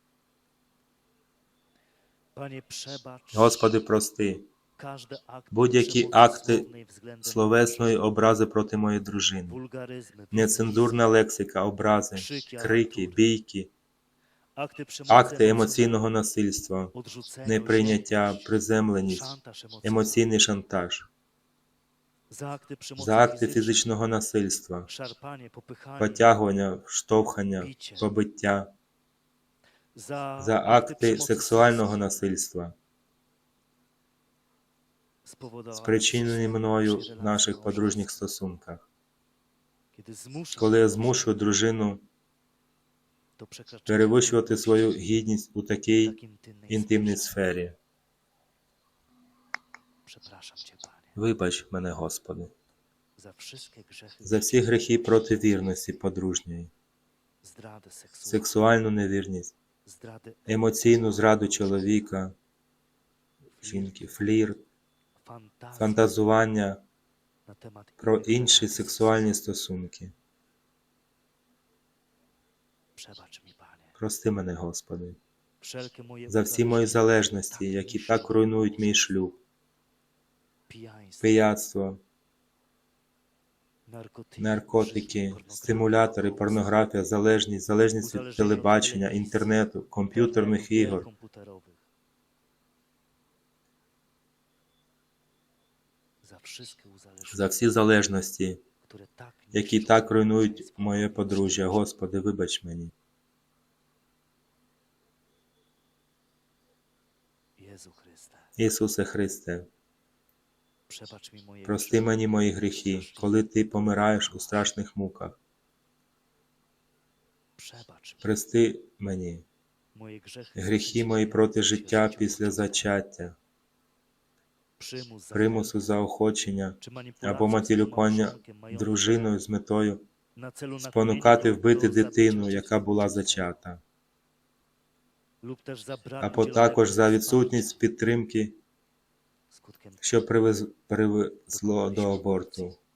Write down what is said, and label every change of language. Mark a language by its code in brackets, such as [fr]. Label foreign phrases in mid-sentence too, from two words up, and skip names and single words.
[uk] Господи, прости будь-які акти словесної образи проти моєї дружини, нецензурна лексика, образи, крики, бійки, акти емоційного насильства, неприйняття, приземленість, емоційний шантаж. за акти фізичного насильства, [pl] szarpanie, popychanie, [uk] потягування, штовхання, [pl] bicie, [uk] побиття, за [pl] akty [uk] акти [pl] przemocy [uk] сексуального насильства, [pl] spowodowane [uk] спричинені [pl] przez [uk] мною [pl] relacje [uk] в наших [pl] małżeńskie. [uk] подружніх стосунках. [pl] Kiedy zmuszam [uk] Коли я [pl] kogoś [uk] змушую дружину [pl] do przekraczania [uk] перевищувати [pl] godności [uk] свою гідність у [pl] w [uk] такій [pl] tak intymnej [uk] інтимній [pl] sferze. [uk] сфері. [pl] Przepraszam Cię, Panie, [uk] Вибач мене, Господи, [pl] za wszystkie grzechy, [uk] за всі гріхи проти вірності подружньої, [pl] zdradę seksualną, [uk] сексуальну невірність, [pl] zdradę [uk] емоційну зраду чоловіка, жінки, флірт, [pl] fantazji [uk] фантазування [pl] na temat [uk] про [pl] innych [uk] інші [pl] relacji. [uk] сексуальні стосунки. [pl] Przebacz mi, Panie, [uk] Прости мене, Господи, [pl] wszelkie moje [uk] за всі мої залежності, які так руйнують мій шлюб, [pl] pijaństwo, [uk] пияцтво, [pl] narkotyki, [uk] наркотики, [pl] pornografia, [uk] стимулятори, порнографія, залежність від телебачення, інтернету, комп'ютерних [pl] gier [uk] ігор, [pl] komputerowych. Za wszystkie uzależnienia, [uk] за всі залежності, [pl] które tak [uk] які [pl] niszczą [uk] так руйнують [pl] małżeństwo. [uk] моє подружжя. Господи, вибач мені. [pl] Jezu Chryste, [uk] Ісусе Христе, [pl] przebacz mi moje [uk] прости [pl] grzechy, [uk] мені мої гріхи, коли Ти помираєш у страшних муках. [pl] przebacz mi [uk] Прости мені [pl] moje grzechy, [uk] гріхи мої проти життя після зачаття, примусу заохочення або маніпулювання дружиною з метою спонукати вбити дитину, яка була зачата, або також за відсутність підтримки, що привезло до аборту.